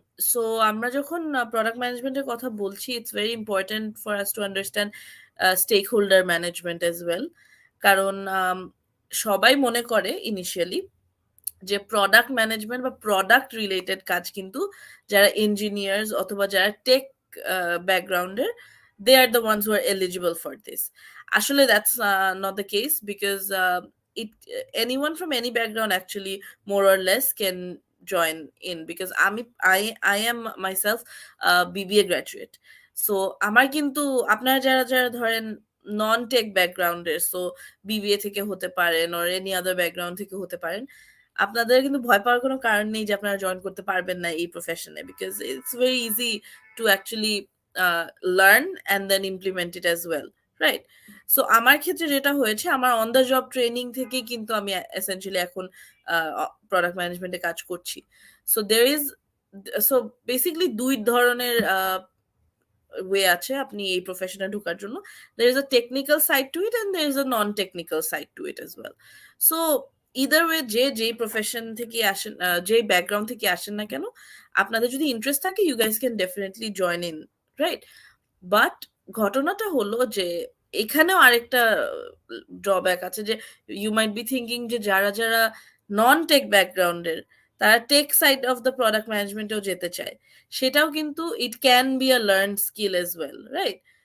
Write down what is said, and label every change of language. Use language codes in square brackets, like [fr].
[en] so [bn] আমরা যখন product ম্যানেজমেন্টের কথা বলছি, [en] It's very important for us to understand stakeholder management as well. [bn] কারণ সবাই মনে করে ইনিশিয়ালি যে প্রোডাক্ট ম্যানেজমেন্ট বা প্রোডাক্ট রিলেটেড কাজ কিন্তু যারা ইঞ্জিনিয়ার্স অথবা যারা টেক ব্যাকগ্রাউন্ডের, [en] they are the ones who are eligible for this. Actually, that's not the case, because anyone from any background actually more or less can join in, because I am myself a BBA graduate. [bn] So আমার কিন্তু আপনারা যারা যারা ধরেন non tech ব্যাকগ্রাউন্ডের, so BBA থেকে হতে পারেন or any other background থেকে হতে পারেন, আপনাদের কিন্তু ভয় পাওয়ার কোনো কারণ নেই যে আপনারা জয়েন করতে পারবেন না এই প্রফেশনে, [en] because it's very easy to actually learn and then implement it as well, [bn] right? So আমার ক্ষেত্রে যেটা হয়েছে, আমার অন দ্য জব ট্রেনিং থেকেই কিন্তু আমি এসেনশিয়ালি এখন প্রোডাক্ট ম্যানেজমেন্টে কাজ করছি। সো সো বেসিকলি দুই ধরনের ওয়ে আছে আপনি এই প্রফেশনে ঢোকার জন্য। [en] there is a technical side to it and there is a non-technical side to it as well. [bn] So either way, যেই প্রফেশন থেকে আসেন, যে ব্যাকগ্রাউন্ড থেকে আসেন না কেন, আপনাদের যদি ইন্টারেস্ট থাকে, [en] you guys can definitely join in, [bn] right? But ঘটনাটা হলো যে এখানেও আরেকটা ড্রব্যাক আছে, যে ইউ মাইট বি থিঙ্কিং যে যারা যারা নন টেক ব্যাকগ্রাউন্ডের, তারা take side of the product ম্যানেজমেন্টেও যেতে চায়, সেটাও কিন্তু it can be a learn skill as well, right?